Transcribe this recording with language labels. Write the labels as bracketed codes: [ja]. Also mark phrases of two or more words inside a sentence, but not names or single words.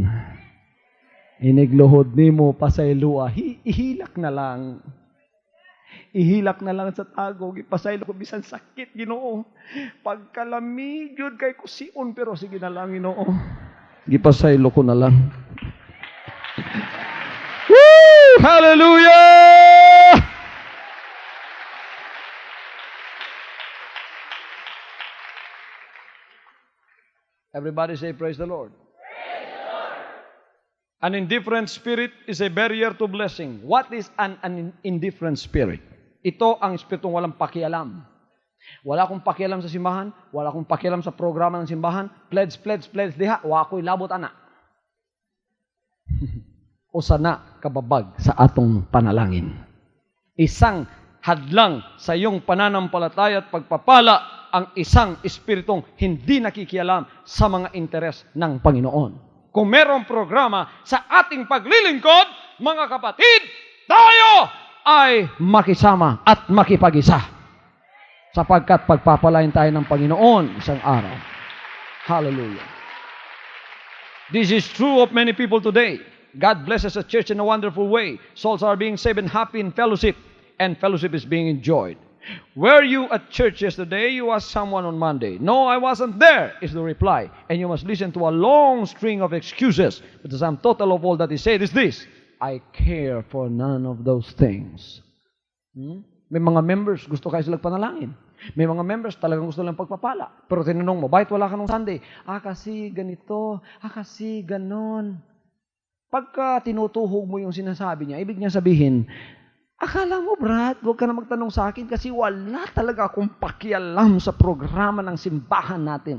[ceb] Inigluhod ni mo, pasaylua. Ihilak na lang. Ihilak na lang sa tago. Ipasaylo ko bisan sakit, Ginoo. Pagkalamig yun kay kusion, pero sige na lang, Ginoo. Gipasaylo ko na lang. Woo! [en] Hallelujah! Everybody say, praise the Lord. Praise the Lord. An indifferent spirit is a barrier to blessing. What is an indifferent spirit? [tl] Ito ang espiritong walang pakialam. Wala akong pakialam sa simbahan, wala akong pakialam sa programa ng simbahan, pledge, [ceb] diha, wa ako'y labot ana. O sana kababag sa atong panalangin. [tl] Isang hadlang sa iyong pananampalataya at pagpapala ang isang espiritong hindi nakikialam sa mga interes ng Panginoon. Kung merong programa sa ating paglilingkod, mga kapatid, tayo ay makisama at makipag-isa. Sapagkat pagpapalain tayo ng Panginoon isang araw. Hallelujah. [en] This is true of many people today. God blesses the church in a wonderful way. Souls are being saved and happy in fellowship, and fellowship is being enjoyed. Were you at church yesterday? You asked someone on Monday. No, I wasn't there, is the reply. And you must listen to a long string of excuses. But the sum total of all that is said is this: I care for none of those things. [tl] May mga members, gusto kayo silang panalangin. May mga members, talagang gusto lang pagpapala. Pero tinanong mo, bakit wala ka nung Sunday? Kasi ganito. Kasi ganon. Pagka tinutuhog mo yung sinasabi niya, ibig niya sabihin, akala mo, Brad, huwag ka na magtanong sa akin kasi wala talaga akong pakialam sa programa ng simbahan natin.